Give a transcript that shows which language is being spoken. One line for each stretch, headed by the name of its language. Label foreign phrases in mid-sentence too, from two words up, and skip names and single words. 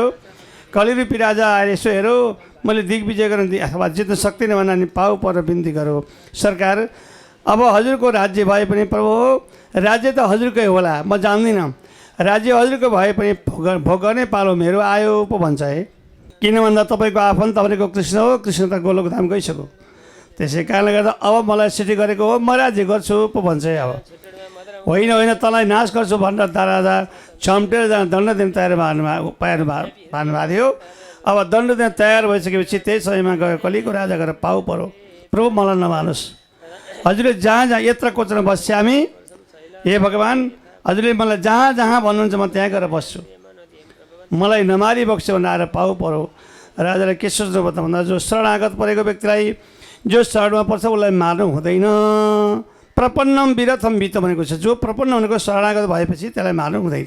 Nepali: कलिरूपी राजा आएर यसो हेरो, मैले दिग्विजय गर्न अथवा जित्न सक्दिनँ भनेर नि पाउ पर बिन्ती गरौँ सरकार। अब हजुरको राज्य भए पनि प्रभु राज्य त हजुरकै होला, म जान्दिनँ, राज्य हजुरको भए पनि भोग गर्ने पालो मेरो आयो पो भन्छ है। किन भन्दा तपाईँको आफन्त भनेको कृष्ण हो, कृष्ण त गोलोक धाम गइसक्यो, त्यसै कारणले गर्दा अब मलाई सिटी गरेको हो म राज्य गर्छु पो भन्छ अब होइन होइन तँलाई नाश गर्छु भनेर राजा छम्टेर जान दण्ड दिन तयार पार्नुभएको थियो। अब दण्ड दिन तयार भइसकेपछि त्यही समयमा गयो कलीको राजा गएर पाउ परो प्रभु मलाई नमानुस्, हजुरले जहाँ जहाँ यत्र कोचमा बस्छ्यामी, हे भगवान् हजुरले मलाई जहाँ जहाँ भन्नुहुन्छ म त्यहाँ गएर बस्छु, मलाई नमारी बक्स्यो भनेर आएर पाउ परो। राजाले के सोच्नु पर्छ भन्दा जो शरणागत परेको व्यक्तिलाई जो शरणमा पर्छ उसलाई मार्नु हुँदैन।
Sanskrit: प्रपन्नम विरथम वित
Nepali: भनेको छ, जो प्रपन्न भनेको शरणागत भएपछि त्यसलाई मार्नु हुँदैन।